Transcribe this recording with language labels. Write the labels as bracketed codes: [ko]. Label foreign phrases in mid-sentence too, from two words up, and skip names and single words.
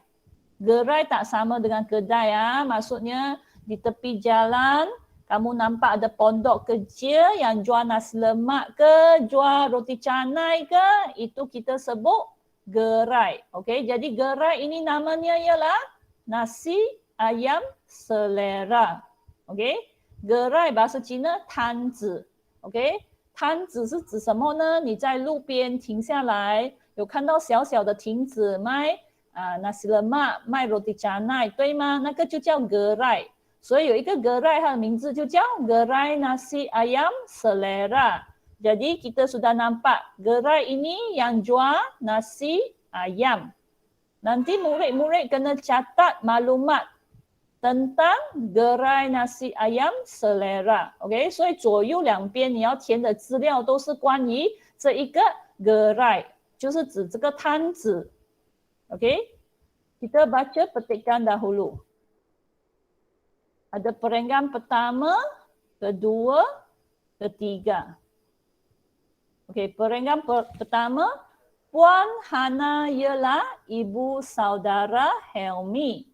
[ms] Gerai tak sama dengan kedai. Maksudnya di tepi jalan kamu nampak ada pondok kecil yang jual nasi lemak ke, jual roti canai ke, itu kita sebut gerai. Okey, jadi gerai ini namanya ialah nasi ayam selera. Okey, gerai bahasa Cina [zh] 摊子。OK， 摊子是指什么呢？你在路边停下来，有看到小小的亭子卖 [ms] nasi lemak， [zh] 卖 [ms] roti canai， [zh] 对吗？那个就叫 gerai。所以有一个 gerai， 它的名字就叫 gerai nasi ayam selera。 [ms] Jadi kita sudah nampak gerai ini yang jual nasi ayam. Nanti murid-murid kena catat maklumat tentang gerai nasi ayam selera. OK， 所以左右两边你要填的资料都是关于这一个 gerai， 就是指这个摊子。 OK， kita baca petikan dahulu. Ada perenggan pertama, kedua, ketiga. Okey, perenggan pertama, Puan Hana ialah ibu saudara Helmi.